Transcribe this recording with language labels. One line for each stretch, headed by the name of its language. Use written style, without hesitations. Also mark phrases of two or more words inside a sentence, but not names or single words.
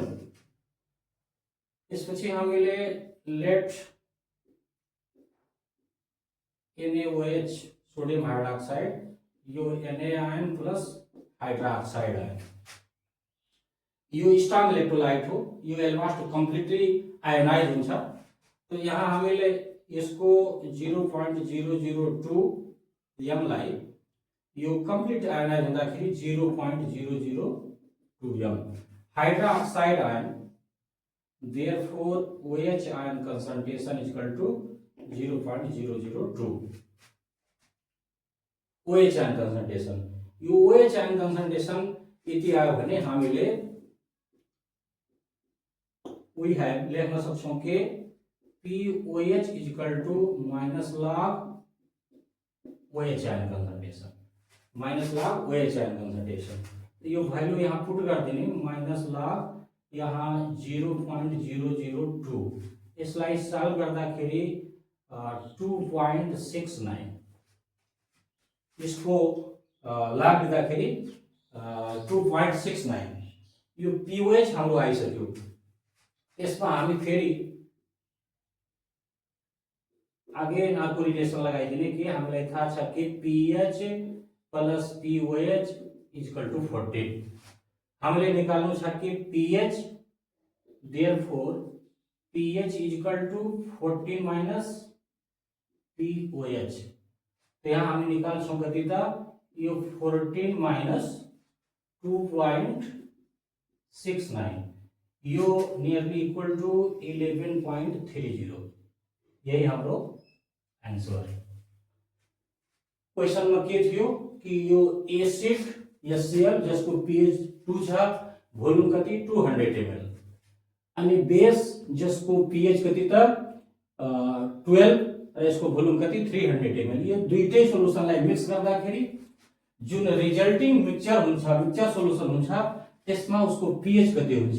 Nepali: त्यसपछि हामीले
English: let NaOH sodium hydroxide
Nepali: यो Na आयन
English: plus hydroxide ion
Nepali: यो
English: strong electrolyte
Nepali: हो। यो
English: almost completely ionize
Nepali: हुन्छ। तो यहाँ हामीले यसको 0.002 m लाई यो
English: complete ionize
Nepali: हुँदाखेरि 0.002 m
English: hydroxide ion. Therefore OH ion concentration is equal to 0.002 OH ion concentration। यो OH ion concentration
Nepali: यति आयो भने हामीले
English: we have
Nepali: लेख्न सक्छौं कि
English: POH is equal to minus log OH ion concentration minus log OH ion concentration।
Nepali: यो भ्यालु यहाँ पुट गर्दिने
English: minus log
Nepali: यहाँ 0.002 यसलाई सल्भ गर्दाखेरि 2.69 इसको लाग दिँदाखेरि 2.69 यो POH हाम्रो आइसक्यो। यसमा हामी फेरि अगेन अर्को रिलेसन लगाइदिने कि हामीलाई थाहा छ कि
English: PH plus POH equal to 14.
Nepali: हामीले निकाल्नु छ कि
English: PH therefore PH is equal to 14 minus POH।
Nepali: तो यहाँ हामी निकाल्छौं कति त यो
English: 14 minus 2.69
Nepali: यो
English: nearly equal to 11.30.
Nepali: यही हाम्रो आंसर है। क्वेश्चन में के थियो कि यो एसिड HCl जसको pH 2 छ भोल्युम कति 200 ml अनि बेस जसको pH कति त 12 र यसको भोल्युम कति 300 ml। यो दुईटै सोलुसनलाई मिक्स गर्दाखेरि जुन
English: resulting mixture
Nepali: हुन्छ
English: mixture solution
Nepali: हुन्छ त्यसमा उसको pH कति हुन्छ।